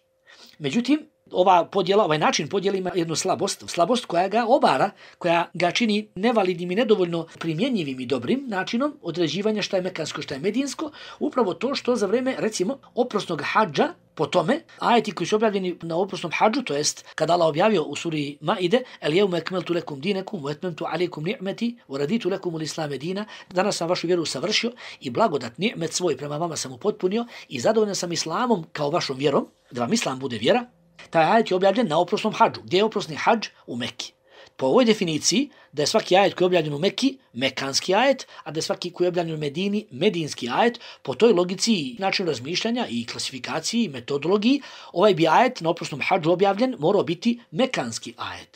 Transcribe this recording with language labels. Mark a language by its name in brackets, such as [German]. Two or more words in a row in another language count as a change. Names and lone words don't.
[Bosnian] Međutim, ovaj način podjela ima jednu slabost koja ga obara, koja ga čini nevalidnim i nedovoljno primjenjivim i dobrim načinom određivanja šta je mekansko, šta je medinsko, upravo to što za vreme, recimo, oprosnog hadža, po tome, ajeti koji su objavljeni na oprosnom hadžu, to jest kada Allah objavio u suri Maide: [Arabic] اليوم أكملت لكم دينكم وأتممت عليكم نعمتي, ورضيت لكم الإسلام دينا, [Bosnian] danas sam vašu vjeru savršio i blagodat ni'met svoj prema vama sam upotpunio i zadovoljan sam islamom kao vašom vjerom, da vam islam bude vjera. Taj ajet je objavljen na oprosnom hadžu. Gdje je oprosni hadž? U Mekki. Po ovoj definiciji, da je svaki ajet koji je objavljen u Mekki mekanski ajet, a da je svaki koji je objavljen u Medini medinski ajet, po toj logici i načinu razmišljanja i klasifikaciji i metodologiji, ovaj bi ajet na oprosnom hadžu objavljen morao biti mekanski ajet.